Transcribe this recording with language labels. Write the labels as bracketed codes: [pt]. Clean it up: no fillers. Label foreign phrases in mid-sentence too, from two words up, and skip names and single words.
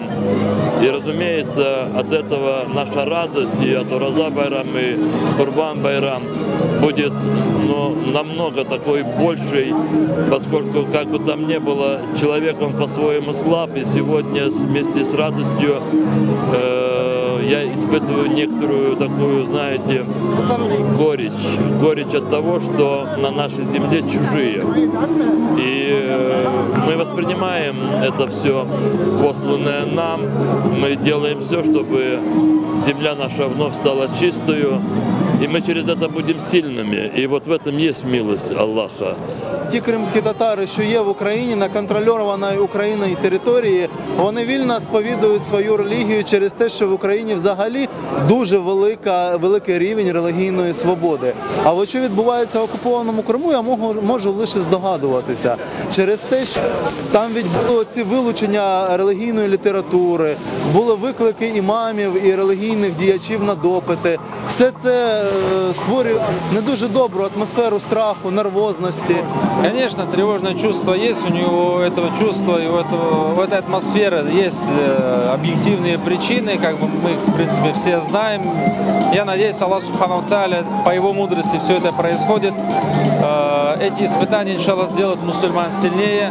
[ru] И, разумеется, от этого наша радость и от Ураза-байрам, и Курбан-байрам будет намного такой большей, поскольку, как бы там ни было, человек, он по-своему слаб, и сегодня вместе с радостью я испытываю некоторую такую, знаете, горечь от того, что на нашей земле чужие. И мы воспринимаем это все посланное нам, мы делаем все, чтобы земля наша вновь стала чистою, и мы через это будем сильными. І от в этом є милость Аллаха. [uk] Ті кримські татари, що є в Україні, на контрольованій Україною території, вони вільно сповідують свою релігію через те, що в Україні взагалі дуже великий рівень релігійної свободи. А от що відбувається в окупованому Криму, я можу лише здогадуватися. Через те, що там відбуло ці вилучення релігійної літератури, були виклики імамів і релігійних діячів на допити. Все це створює не дуже добру атмосферу страху, нервозності. [ru] Конечно, тревожное чувство есть, у него этого чувства и у этой атмосферы есть объективные причины, как бы мы, в принципе, все знаем. Я надеюсь, Аллах [ar] سبحانه وتعالى, [ru] по его мудрости все это происходит. Эти испытания, иншаллах, сделают мусульман сильнее.